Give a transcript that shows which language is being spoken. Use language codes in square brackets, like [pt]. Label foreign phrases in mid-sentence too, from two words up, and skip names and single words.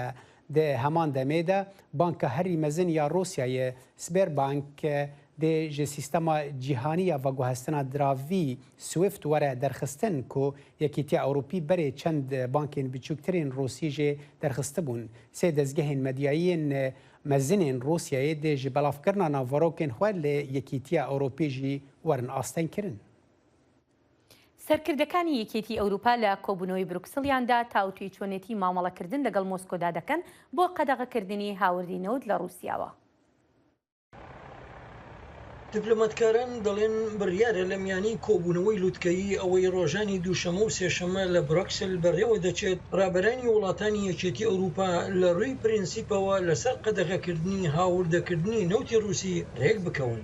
[ku] Di heman demê de banka herî mezin ya Rûsyayê Sberbank دê ji sîstema cîhaniya veguhestina diravî Swift were derxistin ku Yekîtiya Ewropî berê çend bankên biçûktirên Rûsî jê derxistibûn. Sê dezgehên medyayîn mezinên Rûsyayê dê ji belavkirina navarokên xwe lê Yekîtiya Ewropî jî werin astengkirin. [ckb] سەرکردەکانی یەکێتی ئەوروپا لە کۆبوونەوەی بروکسلیاندا تاوتوی چۆنێتی مامەڵەکردن لەگەڵ مۆسکۆدا دەکەن بۆ قەدەغەکردنی هاوردینەوت لە رووسیاوە. دیپلۆماتکاران دەڵێن بڕیارە لە میانی کۆبوونەوەی لووتکەیی ئەوەی ڕۆژانی دووشەمە و سێشەمە لە بروکسل بەڕێوە دەچێت ڕابەرانی وڵاتانی یەکێتی ئەوروپا لە ڕووی پرینسیپەوە لەسەر قەدەغەکردنی هاوردەکردنی نەوتی رووسی ڕێک بکەون.